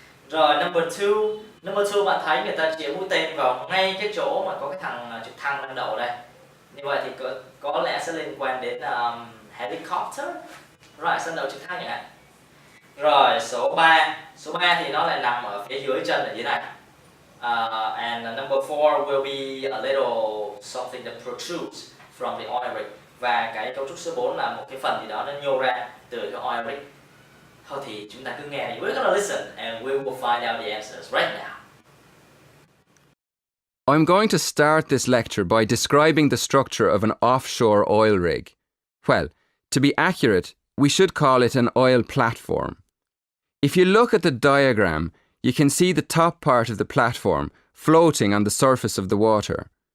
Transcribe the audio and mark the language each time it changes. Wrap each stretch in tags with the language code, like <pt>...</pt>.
<vi>Rồi number 2 bạn thấy người ta chĩa mũi tên vào ngay cái chỗ mà có cái thằng trực thăng đang đậu đây. Như vậy thì có lẽ sẽ liên quan đến helicopter, rồi sân đậu trực thăng chẳng hạn. Rồi số 3 thì nó lại nằm ở phía dưới chân ở dưới này.</vi> <en>And number 4 will be a little something that protrudes from the oil rig.</en> <vi>Và cái cấu trúc số 4 là một cái phần gì đó nó nhô ra từ cái oil rig. Thôi thì chúng ta cứ nghe đi.</vi> <en>We're gonna listen and we will find out the answers right now. I'm going to start this lecture by describing the structure of an offshore oil rig. Well, to be accurate, we should call it an oil platform. If you look at the diagram, you can see the top part of the platform floating on the surface of the water.</en>